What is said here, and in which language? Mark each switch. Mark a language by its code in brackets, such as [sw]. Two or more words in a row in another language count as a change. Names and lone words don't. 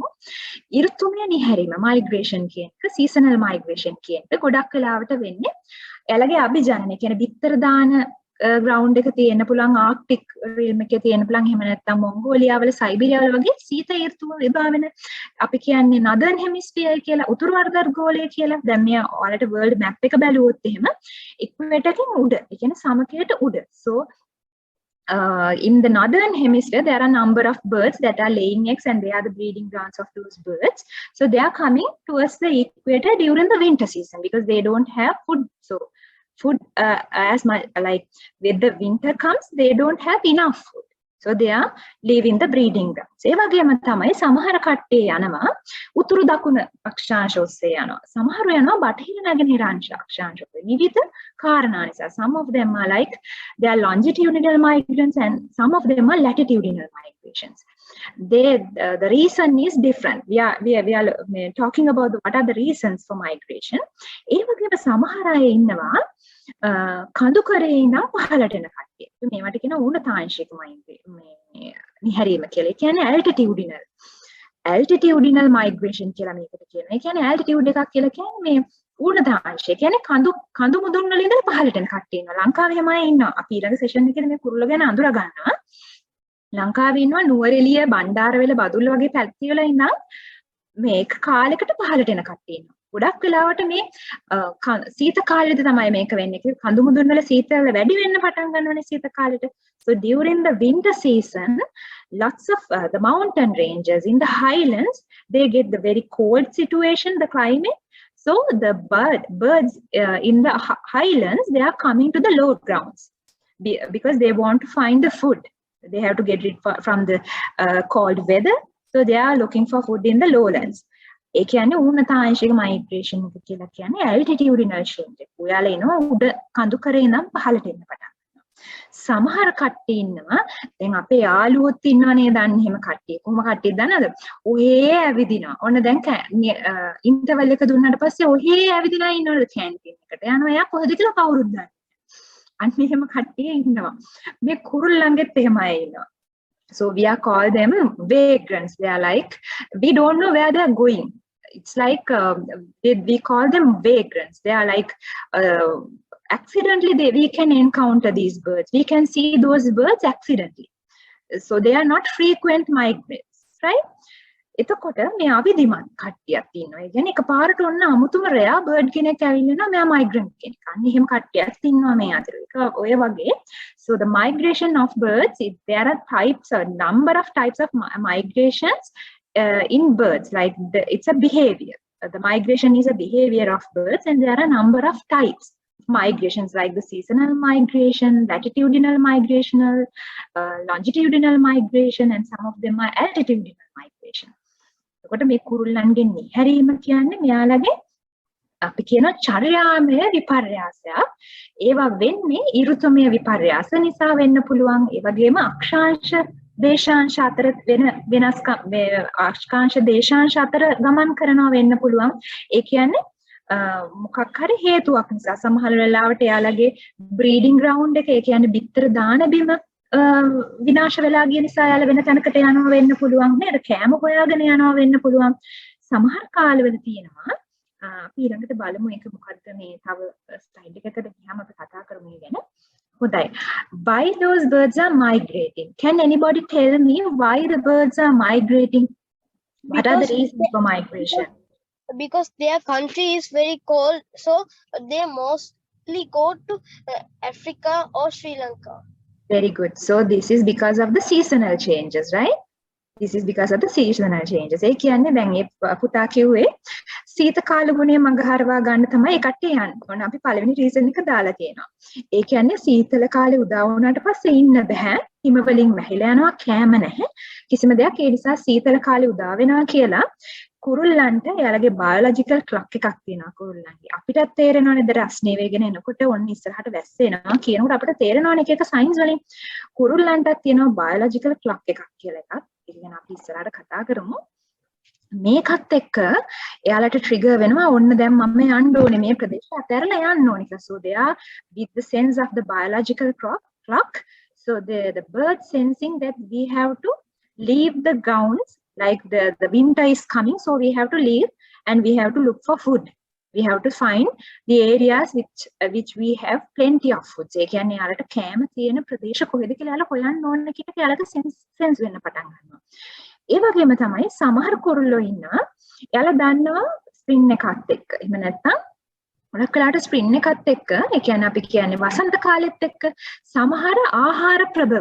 [si] ඍතුමය නිහැරීම migration කියන එක [en] seasonal migration [si] කියන එක ගොඩක් වෙලාවට වෙන්නේ එයාලගේ අභිජනනය කියන්නේ බිත්තර දාන ground එක තියෙන්න පුළුවන් ආර්ක්ටික් realm එකේ තියෙන්න පුළුවන් එහෙම නැත්නම් මොංගෝලියා වල සයිබීරියා වල වගේ සීත ඍතුව විභාවන අපි කියන්නේ [en] northern hemisphere [si] කියලා උතුරු අර්ධගෝලය කියලා. දැන් මේ ඔයාලට [en] world map [si] එක බැලුවොත් එහෙම equator එකෙන් උඩ ඒ කියන්නේ සමකයට උඩ. [en] So in the northern hemisphere there are a number of birds that are laying eggs and they are the breeding grounds of those birds. So they are coming towards the equator during the winter season because they don't have food. So food as much like when the winter comes they don't have enough food. So they are leaving the breeding grounds. [si] ඒ වගේම තමයි සමහර කට්ටිය යනවා උතුරු දකුණ අක්ෂාංශ ඔස්සේ යනවා. සමහරු යනවා බටහිර නැගෙනහිර අක්ෂාංශ ඔස්සේ. විවිධ කාරණා නිසා. [en] Some of them are like they are longitudinal migrants and some of them are latitudinal migrations. The reason is different. We are talking about what are the reasons for migration. [si] ඒ වගේම සමහර අය ඉන්නවා කඳු කරේ ඉඳන් පහළට එන කට්ටිය. මේවට කියන උණතාංශික නිහැරීම කියලා. ඒ කියන්නේ [en] altitudinal migration [si] කියලා මේකට කියනවා. ඒ කියන්නේ altitude එකක් කියලා කියන්නේ මේ උණතාංශය. කියන්නේ කඳු මුදුන් වල ඉඳන් පහළට එන කට්ටිය ඉන්නවා. ලංකාවේ හැම අය ඉන්නවා. අපි ඊළඟ සෙෂන් එකේදී මේ කුරුල්ල ගැන අඳුර ගන්නවා. ලංකාවේ ඉන්නවා නුවරඑළිය, බණ්ඩාරවෙල, බදුල්ල වගේ පැති වල ඉඳන් මේක කාලයකට පහළට එන කට්ටිය ඉන්නවා. ගොඩක් වෙලාවට මේ සීත කාලෙද තමයි මේක වෙන්නේ. කඳු මුදුන් වල සීතල වැඩි වෙන්න පටන් ගන්නවනේ සීත කාලෙට. [en] So during the winter season, lots of the mountain ranges in the highlands, they get the very cold situation, the climate. So the birds in the highlands, they are coming to the low grounds because they want to find the food. They have to get rid from the cold weather. So they are looking for food in the lowlands. [si] ඒ කියන්නේ උන්නතාංශික මයිග්‍රේෂන් එක කියලා කියන්නේ [en] altitudinal change. [si] ඔයාලා එනවා උඩ කඳු කරේ ඉඳන් පහළට එන්න පටන් ගන්නවා. සමහර කට්ටිය ඉන්නවා දැන් අපේ යාළුවොත් ඉන්නවා නේද අන්න එහෙම කට්ටිය. කොහොම කට්ටියද දන්නවද? ඔහේ ඇවිදිනවා. ඔන්න දැන් ඉන්ටර්වල් එක දුන්නාට පස්සේ ඔහේ ඇවිදිනා ඉන්නවද කැන්ටින් එකට. යනවා එයා කොහෙද කියලා කවුරුත් දන්නේ. අන්න එහෙම කට්ටිය ඉන්නවා. මේ කුරුල්ලන්ගෙත් එහෙමයි ඉන්නවා. [en] So we are called them vagrants. They are like, we don't know where they are going. It's like we call them vagrants. They are like accidentally we can encounter these birds. We can see those birds accidentally. So they are not frequent migrants, right? [si] එතකොට මේ අවිධිමත් කට්ටියක් ඉන්නවා. ඒ කියන්නේ එකපාරට ඔන්න අමුතුම [en] rare bird [si] කෙනෙක් ඇවිල්ලා මෙයා මයිග්‍රන්ට් කෙනෙක්. අන්න එහෙම කට්ටියක් ඉන්නවා මේ අතර. ඒක ඔය වගේ. [en] So the migration of birds, there are types, a number of types of migrations in birds. Like it's a behavior. The migration is a behavior of birds, and there are a number of types. Migrations like the seasonal migration, latitudinal migrational, longitudinal migration, and some of them are altitudinal migration. [si] එතකොට මේ කුරුල්ලන්ගේ නිහැරීම කියන්නේ මෙයාලගේ අපි කියන චර්යාමය විපර්යාසයක්. ඒවා වෙන්නේ ඍතුමය විපර්යාස නිසා වෙන්න පුළුවන්. ඒ වගේම අක්ෂාංශ දේශාංශ අතර වෙනස්කම් අක්ෂාංශ දේශාංශ අතර ගමන් කරනවා වෙන්න පුළුවන්. ඒ කියන්නේ මොකක් හරි හේතුවක් නිසා සමහර වෙලාවට එයාලගේ [en] breeding ground [si] එක ඒ කියන්නේ බිත්තර දාන බිම විනාශ වෙලා ගිය නිසා යාළ වෙන තැනකට යනවා වෙන්න පුළුවන් නේද? කෑම හොයාගෙන යනවා වෙන්න පුළුවන්. සමහර කාලවල තියෙනවා අපි ඊළඟට බලමු ඒක මොකද්ද මේ තව ස්ලයිඩ් එකකට ගියාම අපි කතා කරමු ගැන. හොඳයි. [en] Why those birds are migrating? Can anybody tell me why the birds are migrating? What are the reasons for migration? Because their country is very cold, so they mostly go to Africa or Sri Lanka. Very good. So this is because of the seasonal changes, right? This is because of the seasonal changes. [si] ඒ කියන්නේ දැන් ඒ පුතා කිව්වේ සීත කාල ගුණය මඟහරවා ගන්න තමයි ඒ කට්ටිය යන්නේ. ඕන අපි පළවෙනි රීසන් එක දාලා තියෙනවා. ඒ කියන්නේ සීතල කාලේ උදා වුණාට පස්සේ ඉන්න බෑ. හිම වලින් වැහිලා යනවා, කෑම නැහැ. කිසිම දෙයක් ඒ නිසා සීතල කාලේ උදා වෙනවා කියලා කුරුල්ලන්ට එයාලගේ [en] biological clock [si] එකක් තියෙනවා කුරුල්ලන්ගේ. අපිටත් තේරෙනවනේ ද රස්නේ වේගෙන එනකොට ඔන්න ඉස්සරහට වැස්ස එනවා කියනකොට අපිට තේරෙනවනේ එක සයින්ස් වලින්. කුරුල්ලන්ටත් තියෙනවා [en] biological clock [si] එකක් කියලා එකක්. ඒක ගැන අපි ඉස්සරහට කතා කරමු. මේකත් එක්ක එයාලට ට්‍රිගර් වෙනවා ඔන්න දැන් මම යන්න ඕනේ මේ ප්‍රදේශය අතහැරලා යන්න ඕනේ කියලා. [en] So they are with the sense of the biological clock. So the bird sensing that we have to leave the grounds. Like the winter is coming, so we have to leave and we have to look for food. We have to find the areas which we have plenty of food. [si] ඒ කියන්නේ යාලට කෑම තියෙන ප්‍රදේශ කොහෙද කියලා යාලා හොයන්න ඕන කියන එක යාලට සෙන්ස් වෙන්න පටන් ගන්නවා. ඒ වගේම තමයි සමහර කුරුල්ලෝ ඉන්නවා. යාලා දන්නවා ස්ප්‍රින් එකත් එක්ක. එහෙම නැත්නම් ගොඩක් වෙලාවට ස්ප්‍රින් එකත් එක්ක ඒ කියන්නේ අපි කියන්නේ වසන්ත කාලෙත් එක්ක සමහර ආහාර ප්‍රභව.